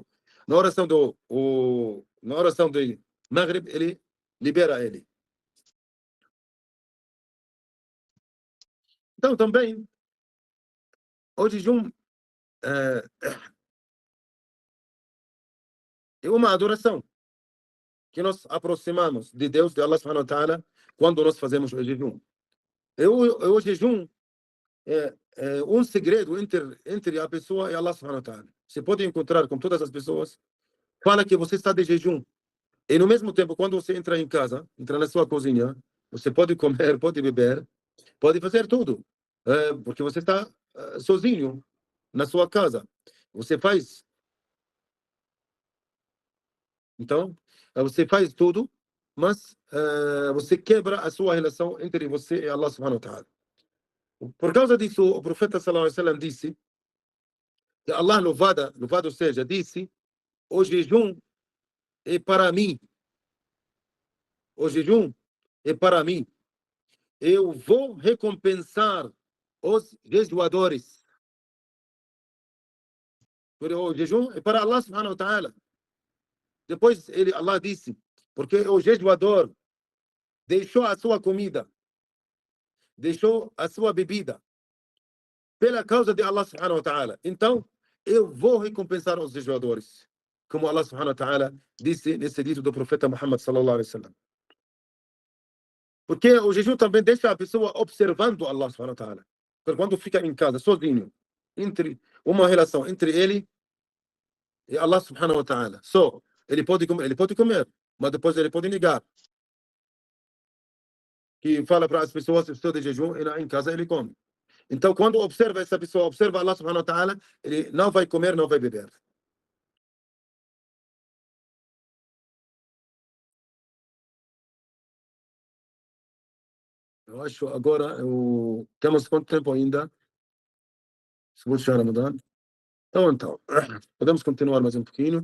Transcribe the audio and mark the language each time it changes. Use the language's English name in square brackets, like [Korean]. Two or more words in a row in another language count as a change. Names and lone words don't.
[Portuguese] Na oração na oração de Maghrib, ele libera ele. Então, também, o jejum é uma adoração que nós aproximamos de Deus, de Allah [Arabic] سبحانه وتعالى, [Portuguese] quando nós fazemos o jejum. O jejum é um segredo entre a pessoa e Allah [Arabic] سبحانه وتعالى. [Portuguese] Você pode encontrar com todas as pessoas, fala que você está de jejum. E no mesmo tempo, quando você entra em casa, entra na sua cozinha, você pode comer, pode beber, pode fazer tudo. Porque você está sozinho na sua casa. Você faz. Então, você faz tudo, mas você quebra a sua relação entre você e Allah [Arabic] سبحانه وتعالى. [Portuguese] Por causa disso, o profeta [Arabic] صلى الله عليه وسلم [Portuguese] disse que Allah louvado seja, disse: o jejum é para mim. O jejum é para mim. Eu vou recompensar os jejuadores. O jejum é para Allah [Arabic] سبحانه وتعالى. [Portuguese] Depois Allah disse, porque o jejuador deixou a sua comida, deixou a sua bebida, pela causa de Allah [Arabic] سبحانه وتعالى. [Portuguese] Então, eu vou recompensar os jejuadores. Como Allah [Arabic] سبحانه وتعالى [Portuguese] disse nesse dito do profeta Muhammad [Arabic] صلى الله عليه وسلم. [Portuguese] Porque o jejum também deixa a pessoa observando Allah [Arabic] سبحانه وتعالى. [Portuguese] Quando fica em casa, sozinho, entre uma relação entre ele e Allah [Arabic] سبحانه وتعالى. [Portuguese] Só, ele pode comer, mas depois ele pode negar. Que fala para as pessoas que estão de jejum e em casa ele come. Então, quando observa essa pessoa, observa Allah [Arabic] سبحانه وتعالى, [Portuguese] ele não vai comer, não vai beber. Eu acho agora, temos quanto tempo ainda? Segundo de Ramadã. Então, podemos continuar mais um pouquinho.